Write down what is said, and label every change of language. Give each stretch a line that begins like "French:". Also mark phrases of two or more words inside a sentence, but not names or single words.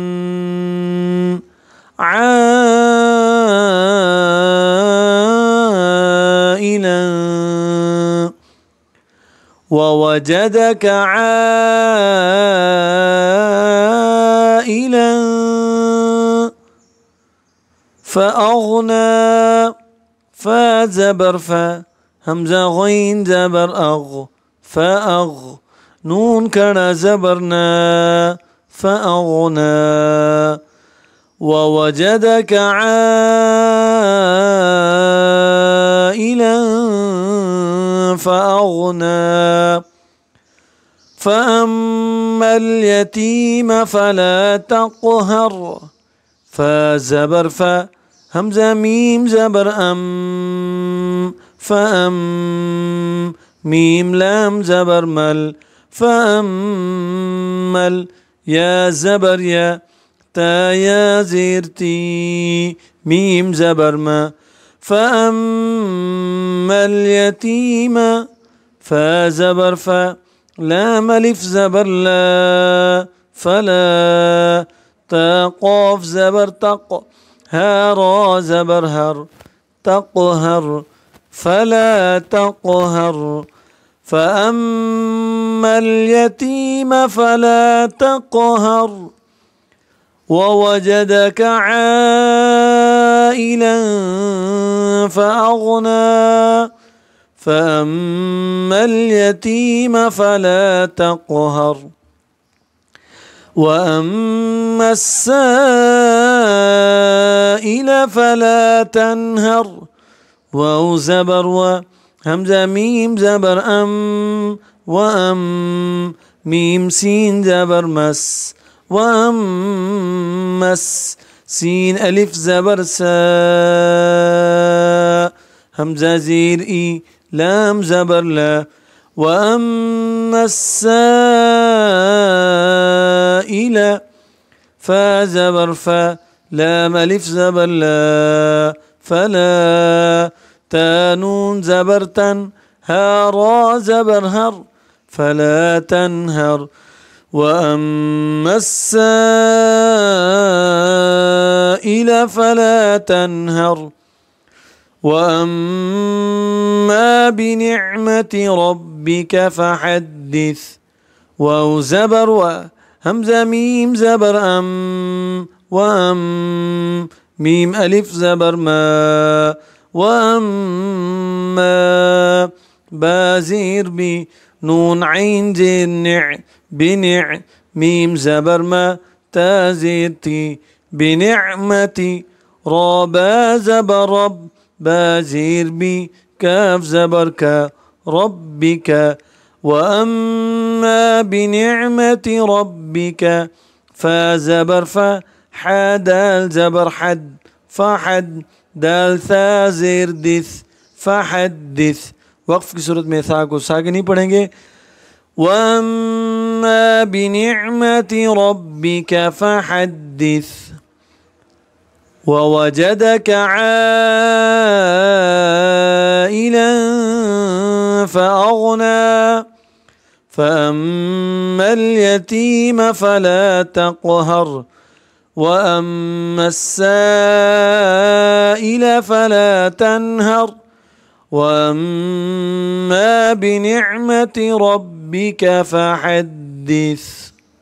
Arabic: ووجدك عائلا فأغنى.
Urdu: فا زبر فا ہمزہ غین زبر اغ فأغ. نون کڑا زبر نا فأغنا.
Arabic: ووجدك عائلا فأغنى. فأما اليتيم فلا تقهر.
Urdu: فا زبر فا ہمزہ میم زبر ام فأم. میم لام زبر مل فأمل. یا زبر یا تا یا زیر تی میم زبر ما.
Arabic: فأما اليتيم
Urdu: فا زبر فا لام الف زبر لا فلا. تا قاف زبر تق ہا را زبر ہر تقہر
Arabic: فلا تقهر. فأما اليتيم فلا تقهر. ووجدك عائلا فأغنى. فأما اليتيم فلا تقهر. وأما السائل فلا تنهر.
Urdu: واو زبر و ہمزہ میم زبر ام وأم. میم سین زبر مس وأمس. سین الف زبر سا ہمزہ زیر ای لام زبر لا.
Arabic: وأما السائل
Urdu: فا زبر فا لام الف زبر لا فلا. تا نون زبر تن ہا را زبر ہر
Arabic: فلا تنهر. وأما السائل فلا تنهر. وأما بنعمة ربك فحدث.
Urdu: واو زبر و ہمزہ میم زبر ام وأم. میم الف زبر ما وأما. با زیر بی نون عین زیر نع بنع. میم زبر ما تا زیر تی بنعمتی. را با زبر رب با زیر بی کاف زبر کا ربک.
Arabic: وأما بنعمة ربك
Urdu: فا زبر فا حا دال زبر حد فحد. دال ثا زیر دس فحدث. وقف کی صورت میں ثا کو ساکن نہیں پڑھیں گے.
Arabic: وأما بنعمة ربك فحدث. ووجدك عائلا فأغنى فأما اليتيم فلا تقهر وأما السائل فلا تنهر وأما بنعمة ربك فحدث.